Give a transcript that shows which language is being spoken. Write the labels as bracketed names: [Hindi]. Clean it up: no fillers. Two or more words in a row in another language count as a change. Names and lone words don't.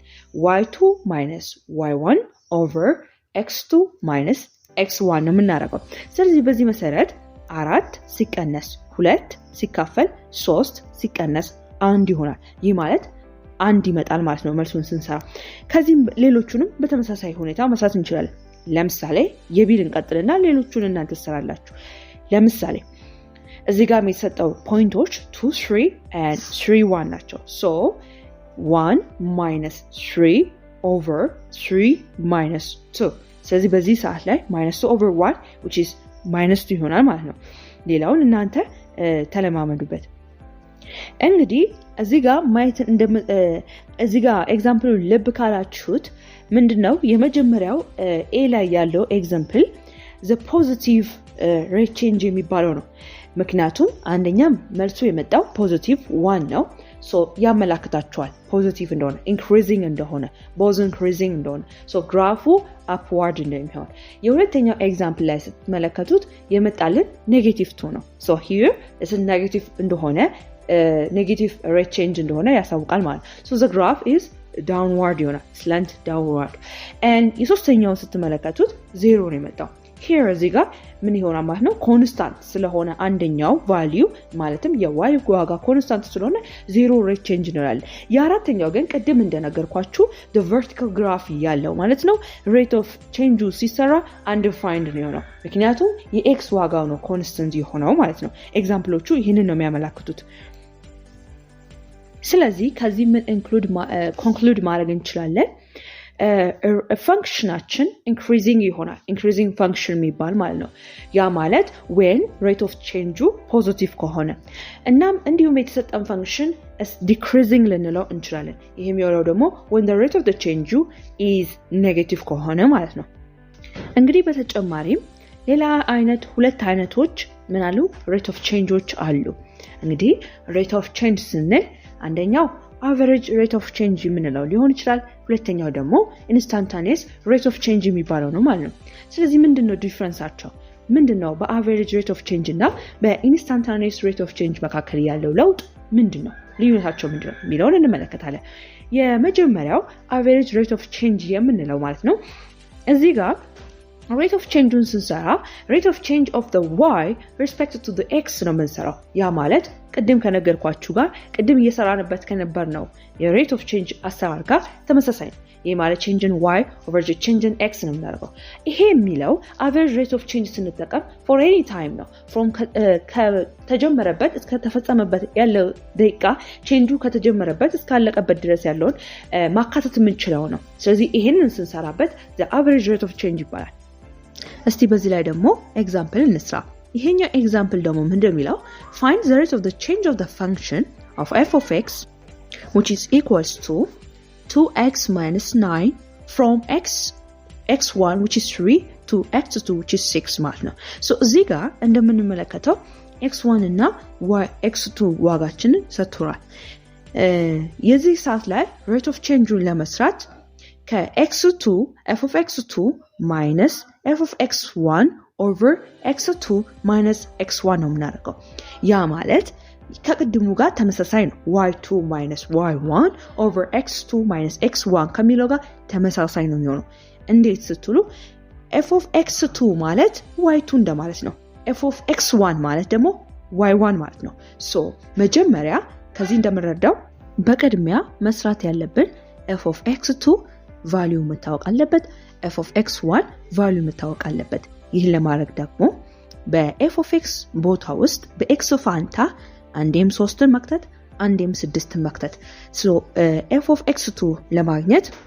[English] y2 minus y1 over x2 minus x1 [Amharic] ነው የምናደርገው። ስለዚህ በዚህ መሰረት 4 ሲቀነስ 2 ሲካፈል 3 ሲቀነስ 1 ይሆናል። ይህ ማለት 1 ይመጣል ማለት ነው መልሱን ስንሰራ። ከዚህም ሌሎቹንም በተመሳሳይ ሁኔታ መስራት እንችላለን። ለምሳሌ የቢል እንቀጥልና ሌሎቹን እናንተ ትሰራላችሁ። ለምሳሌ እዚህ ጋር የተሰጠው ፖይንቶች 2 3 and 3 1 ናቸው። [English] so 1 minus 3 over 3 minus 2 [Amharic] ስለዚህ በዚህ ሰዓት ላይ [English] minus 2 over 1 which is minus 2 [Amharic] ይሆናል ማለት ነው። ሌላውን እናንተ ተለማመዱበት። እንግዲህ እዚህ ጋር ማየት እዚህ ጋር ኤግዛምፕሉ ልብ ካላችሁት ምንድነው የመጀመሪያው ኤ ላይ ያለው ኤግዛምፕል [English] the positive rate change [Amharic] የሚባለው ነው። ምክንያቱም አንደኛም መልሱ የመጣው ፖዚቲቭ 1 ነው። so ያመላክታችኋል ፖዚቲቭ እንደሆነ increasing እንደሆነ [English] both increasing [Amharic] እንደሆነ so ግራፉ upward እንደሚሆን። የሁለተኛው ኤግዛምፕል ላይ ስትመለከቱት የመጣልን ኔጌቲቭ 2 ነው። [English] so here is [Amharic] ኔጌቲቭ እንደሆነ [English] negative rate change [Amharic] እንደሆነ ያሳውቃል ማለት [English] so the graph is downward [Amharic] ይሆናል [English] slant downward and [Amharic] የሶስተኛውን ስትመለከቱት 0 ነው የመጣው። here እዚህ ጋር ምን ይሆናል ማለት ነው? ኮንስታንት ስለሆነ አንደኛው ቫልዩ ማለትም የዋይ ዋጋ ኮንስታንት ስለሆነ 0 [English] rate change [Amharic] እንላለን። የአራተኛው ግን ቅድም እንደነገርኳችሁ [English] the vertical graph [Amharic] ያለው ማለት ነው [English] rate of change [Amharic] ሲሰራ undefined ነው የሆነው። ምክንያቱም የኤክስ ዋጋው ነው ኮንስታንት የሆነው ማለት ነው። ኤግዛምፕሎቹ ይህንን ነው የሚያመላክቱት። ስለዚህ ከዚህ ምን ኮንክሉድ ማድረግ እንችላለን? ፈንክሽናችን ኢንክሪዚንግ ይሆናል። [English] increasing function [Amharic] የሚባል ማለት ነው። ያ ማለት [English] when rate of change [Amharic] ፖዚቲቭ ከሆነ እናም እንዲሁም የተሰጠን ፈንክሽን decreasing ልንለው እንችላለን። ይሄም የሚሆነው ደግሞ [English] when the rate of the change is negative [Amharic] ከሆነ ማለት ነው። እንግዲህ በተጨማሪም ሌላ አይነት ሁለት አይነቶች ምን አሉ? [English] rate of change [Amharic] ዎች አሉ። እንግዲህ [English] rate of change [Amharic] ስንል አንደኛው [English] average rate of change [Amharic] የምንለው ሊሆን ይችላል። ሁለተኛው ደግሞ [English] instantaneous rate of change [Amharic] የሚባለው ነው ማለት ነው። ስለዚህ ምንድነው ዲፈረንሳቸው? ምንድነው በ [English] average rate of change [Amharic] እና በ [English] instantaneous rate of change [Amharic] መካከል ያለው ለውጥ ምንድነው? ልዩነታቸው ምንድነው የሚለውን እንመለከታለን። የመጀመሪያው [English] average rate of change [Amharic] የምንለው ማለት ነው እዚህ ጋር [English] rate of change [Amharic] ስንሰራ [English] rate of change of the y respect to the x [Amharic] ነው የምንሰራው። ያ ማለት ቅድም ከነገርኳችሁ ጋር ቅድም እየሰራንበት ከነበር ነው የ [English] rate of change [Amharic] አሰራር ጋር ተመሳሳይ ነው። ይሄ ማለት [English] change in y over the change in x [Amharic] ነው የምናደርገው። ይሄ የሚለው [English] average rate of [Amharic] change ስንጠቀም [English] for any time [Amharic] ነው from ከተጀመረበት እስከ ተፈጸመበት ያለው ደቂቃ change ከተጀመረበት እስካለቀበት ድረስ ያለውን ማካተት የምንችለው ነው። ስለዚህ ይሄንን ስንሰራበት [English] the average rate of change [Amharic] ይባላል። እስቲ በዚህ ላይ ደግሞ ኤግዛምፕል እንስራ። ይሄኛው ኤግዛምፕል ደግሞ ምንድነው የሚለው [English] find the rate of the change of the function of f of x which is equals to 2x minus 9 from x1 which is 3 to x2 which is 6 [Amharic] ማለት ነው። [English] so [Amharic] እዚህ ጋር እንደምንመለከተው x1 እና x2 ዋጋችንን ሰጥቷል። የዚህ ሰዓት ላይ [English] rate of change- [Amharic] ን ለመስራት ከx2 [English] f of x2 minus f of x1 over x2 minus x1 [Amharic] ነው የምናደርገው። ያ ማለት ከቅድሙ ጋር ተመሳሳይ ነው። [English] y2 minus y1 over x2 minus x1 [Amharic] ከሚለው ጋር ተመሳሳይ ነው የሚሆነው። እንዴት ስትሉ f [English] of x2 [Amharic] ማለት y2 እንደማለት ነው። [English] f of x1 [Amharic] ማለት ደግሞ y1 ማለት ነው። so መጀመሪያ ከዚህ እንደምንረዳው በቅድሚያ መስራት ያለብን [English] f of x2 [Amharic] ቫልዩ መታወቅ አለበት፣ [English] f of x1 [Amharic] ቫልዩ መታወቅ አለበት። ይህን ለማድረግ ደግሞ በ [English] f of x [Amharic] ቦታ ውስጥ በx ፋንታ አንዴም 3ን መክተት አንዴም 6ን መክተት። so [English] f of x2 [Amharic] ለማግኘት